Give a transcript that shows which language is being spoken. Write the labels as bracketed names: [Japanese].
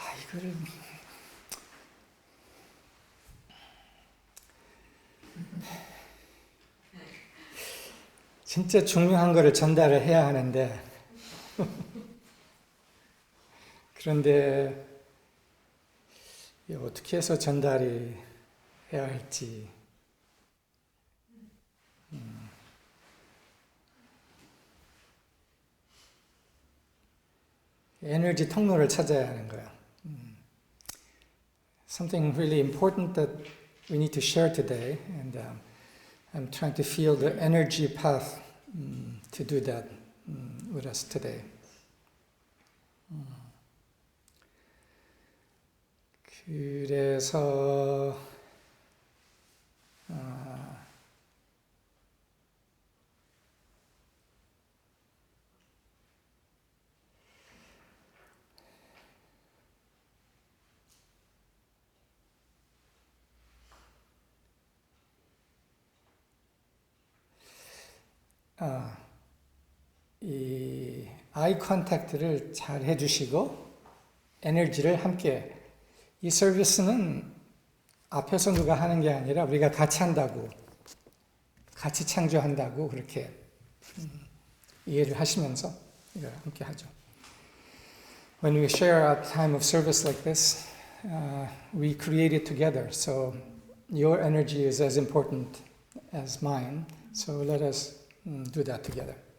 [Korean] 이거를 진짜 중요한 거를 전달을 해야 하는데 그런데 어떻게 해서 전달이 해야 할지 에너지 통로를 찾아야 하는 거야. [English] Something really important that we need to share today, and I'm trying to feel the energy path to do that with us today. [Korean] 그래서 이 아이 컨택트를 잘 해주시고 에너지를 함께 이 서비스는 앞에서 누가 하는 게 아니라 우리가 같이 한다고 같이 창조한다고 그렇게 이해를 하시면서 이걸 함께 하죠. [English] When we share a time of service like this, we create it together. So your energy is as important as mine. So let us do that together.